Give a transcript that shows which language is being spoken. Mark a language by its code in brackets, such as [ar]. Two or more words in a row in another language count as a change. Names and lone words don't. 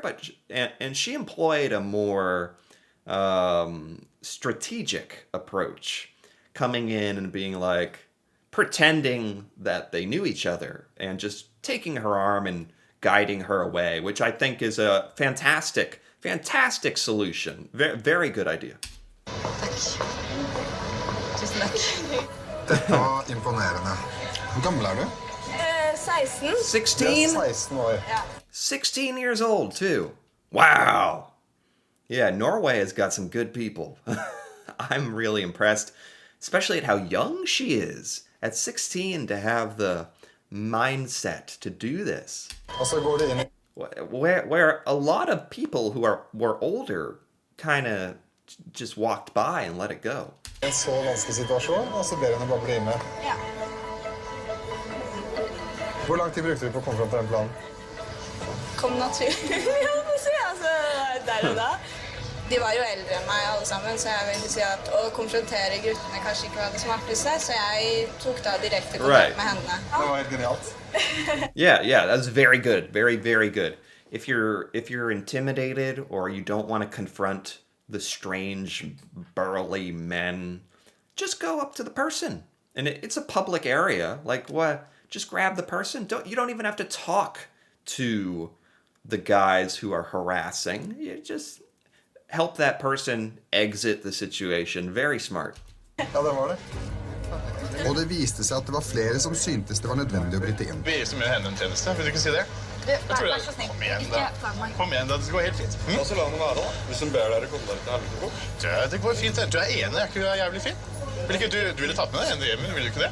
[en] But and she employed a more strategic approach, coming in and being like, pretending that they knew each other and just taking her arm and guiding her away, which I think is a fantastic solution. Very, very good idea. [no] Takk. Tusen takk. Dette var imponerende. Hvor gammel er du? 16. 16? Jeg er 16 år. [en] 16 years old, too. Wow. Yeah, Norway has got some good people. I'm really impressed, especially at how young she is. At 16 to have the mindset to do this. [no] Og så går det inn i [en] Where a lot of people who were older kind of just walked by and let it go. [no] en så vanskelig situasjon, og så ber hun å bare bli med. Ja. Hvor lang tid brukte du på å komme frem til den planen? Kom naturlig, jeg må si, altså, der og da. De var jo eldre enn meg alle sammen, så jeg vil si at å konfrontere guttene kanskje ikke var det smarteste, så jeg tok da direkte Right. kontakt med henne. Det var helt genialt. [en] Yeah, that's very good. Very, very good. If you're intimidated or you don't want to confront the strange burly men, just go up to the person. And it's a public area. Like what? Just grab the person. You don't even have to talk to the guys who are harassing. You just help that person exit the situation. Very smart. [no] Ja, det var det. Og det viste seg at det var flere som syntes det var nødvendig å bryte inn. Vi som gjør henne en tjeneste, vil du ikke si det? Vær så snill. Kom igjen Ikke da. plag meg. Kom igjen da, det skal gå helt fint. La oss la henne være da. Hvis hun ber dere komme dere til helvete bort. Det går fint, du er enig, er ikke du jævlig fin? Vil ikke du ville tatt med deg henne hjem, vil du ikke det?